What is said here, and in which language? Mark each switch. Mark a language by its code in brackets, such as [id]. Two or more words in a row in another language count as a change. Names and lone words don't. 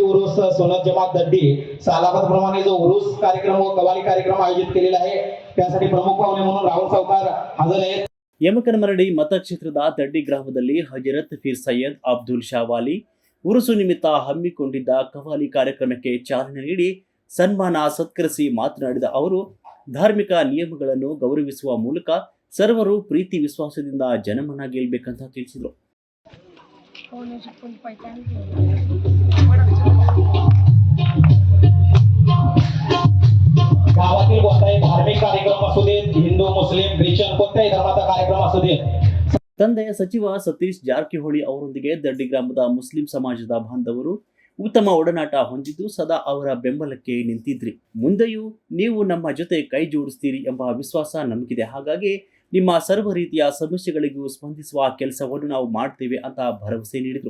[mr] उरुस सोनत जमात दड्डी सालाबाद प्रमाणे जो उरुस कार्यक्रम व कवाली कार्यक्रम आयोजित केलेला आहे त्यासाठी प्रमुख पाहुणे म्हणून राहुल सावकार हजर आहेत. [kn] ಯಮಕನಮರಡಿ ಮತಕ್ಷೇತ್ರದ ದಡ್ಡಿ ಗ್ರಾಮದಲ್ಲಿ ಹಜರತ್ ಫೀರ್ ಸೈಯದ್ ಅಬ್ದುಲ್ ಶಾವಾಲಿ ಉರುಸು ನಿಮಿತ್ತ ಹಮ್ಮಿಕೊಂಡಿದ್ದ ಕವಾಲಿ ಕಾರ್ಯಕ್ರಮಕ್ಕೆ ಚಾಲನೆ ನೀಡಿ ಸನ್ಮಾನ ಸತ್ಕರಿಸಿ ಮಾತನಾಡಿದ ಅವರು ಧಾರ್ಮಿಕ ನಿಯಮಗಳನ್ನು ಗೌರವಿಸುವ ಮೂಲಕ ಸರ್ವರು ಪ್ರೀತಿ ವಿಶ್ವಾಸದಿಂದ ಜನಮನ ಗೆಲ್ಲಬೇಕಂತ ತಿಳಿಸಿದರು. [mr] गावातील कोणताही धार्मिक कार्यक्रम असू दे, हिंदू मुस्लिम ख्रिश्चन कोणत्याही धर्माचा कार्यक्रम असू दे. [kn] ತಂದೆಯ ಸಚಿವ ಸತೀಶ್ ಜಾರಕಿಹೊಳಿ ಅವರೊಂದಿಗೆ ದಡ್ಡಿ ಗ್ರಾಮದ ಮುಸ್ಲಿಂ ಸಮಾಜದ ಬಾಂಧವರು ಉತ್ತಮ ಒಡನಾಟ ಹೊಂದಿದ್ದು ಸದಾ ಅವರ ಬೆಂಬಲಕ್ಕೆ ನಿಂತಿದ್ರಿ. ಮುಂದೆಯೂ ನೀವು ನಮ್ಮ ಜೊತೆ ಕೈ ಜೋಡಿಸ್ತೀರಿ ಎಂಬ ವಿಶ್ವಾಸ ನಮಗಿದೆ. ಹಾಗಾಗಿ ನಿಮ್ಮ ಸರ್ವ ರೀತಿಯ ಸಮಸ್ಯೆಗಳಿಗೂ ಸ್ಪಂದಿಸುವ ಕೆಲಸವನ್ನು ನಾವು ಮಾಡ್ತೇವೆ ಅಂತ ಭರವಸೆ ನೀಡಿದರು.